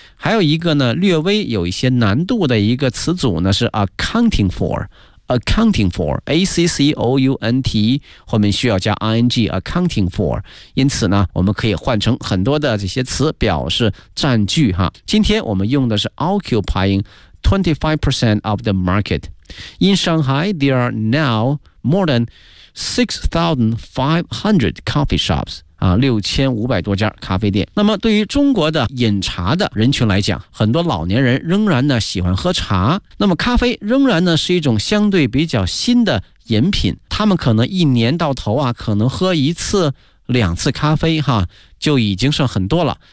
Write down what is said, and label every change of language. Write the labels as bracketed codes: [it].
[zh] 还有一个呢，略微有一些难度的一个词组呢是 accounting for， accounting for， a c c o u n t， 后面需要加 i n g， accounting for。因此呢，我们可以换成很多的这些词表示占据哈。今天我们用的是 [en] occupying 25% of the market。 In Shanghai, there are now more than 6,500 coffee shops， [zh] 6500多家咖啡店。那么对于中国的饮茶的人群来讲，很多老年人仍然呢喜欢喝茶，那么咖啡仍然呢是一种相对比较新的饮品，他们可能一年到头啊可能喝一次两次咖啡哈，就已经算很多了。